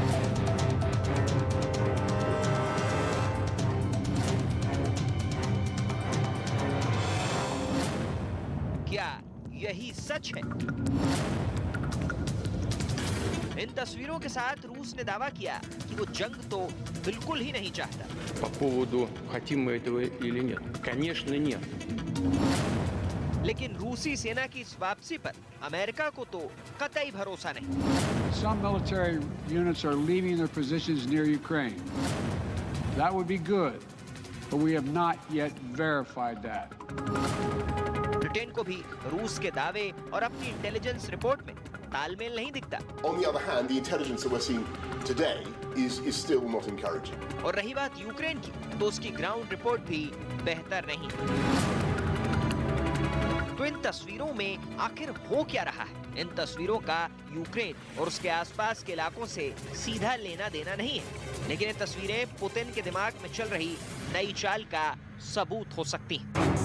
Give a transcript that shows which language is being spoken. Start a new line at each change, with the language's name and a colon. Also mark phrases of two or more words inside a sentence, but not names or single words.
Hindi: क्या यही सच है? इन तस्वीरों के साथ रूस ने दावा किया कि वो जंग तो बिल्कुल ही नहीं चाहता।
Russian: По поводу, хотим мы этого или нет? Конечно, нет.
Hindi: लेकिन रूसी सेना की इस वापसी पर अमेरिका को तो कतई भरोसा नहीं।
English: Some military units are leaving their positions near Ukraine. That would be good, but we have not yet verified that.
Hindi: ब्रिटेन को भी रूस के दावे और अपनी
English: intelligence report
Hindi: में तालमेल नहीं दिखता।
English: On the other hand, the intelligence that we're seeing today is still not encouraging.
Hindi: और रही बात यूक्रेन की, तो उसकी
English: ground report
Hindi: भी बेहतर नहीं। तो इन तस्वीरों में आखिर हो क्या रहा है? इन तस्वीरों का यूक्रेन और उसके आसपास के इलाकों से सीधा लेना देना नहीं है, लेकिन ये तस्वीरें पुतिन के दिमाग में चल रही नई चाल का सबूत हो सकती हैं।